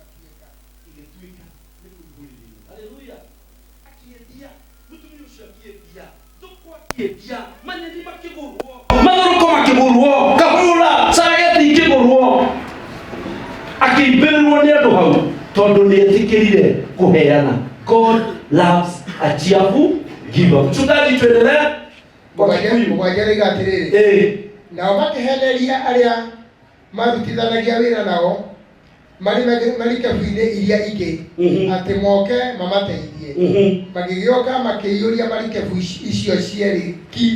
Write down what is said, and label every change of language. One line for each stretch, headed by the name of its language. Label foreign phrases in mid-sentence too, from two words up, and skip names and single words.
Kikuyu: nĩ kũihũrĩrĩrio. Haleluya. Akĩendia mũtumia ũcio akĩendia thũkũ akĩendia manyeni makĩgũrwo mathoroko makĩgũrwo kahũra sageti ikĩgũrwo akĩimbĩrĩrwo nĩ andũ hau tondũ nĩetĩkĩrire kũheana.
English: God loves a cheerful giver.
Swahili: Mchungaji tuendelee.
Kikuyu: Mũgwanja rĩga atĩrĩrĩ nao makĩheneria arĩa marutithanagia wĩra nao marikabu-inĩ iria ingĩ atĩ moke mamateithie. Magĩgĩoka makĩiyũria marikabu icio cierĩ ki.